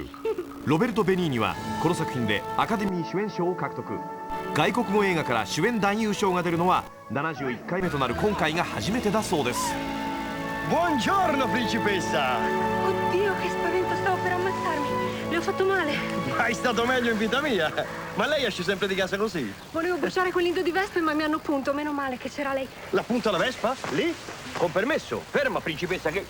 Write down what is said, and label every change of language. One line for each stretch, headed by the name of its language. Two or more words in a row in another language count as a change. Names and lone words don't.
Japanese: ロベルト・ベニーニはこの作品でアカデミー主演賞を獲得。外国語映画から主演男優賞が出るのは71回目となる今回が初めてだそうです。
Italian: Buongiorno, principessa! Oddio, che spavento, stavo per ammazzarmi. Le ho fatto male. Mai stato meglio in vita mia. Ma lei esce sempre di casa così? Volevo bruciare quel nido di vespe, ma mi hanno punto. Meno male che c'era lei. La punta alla vespa? Lì? Con permesso. Ferma, principessa, che...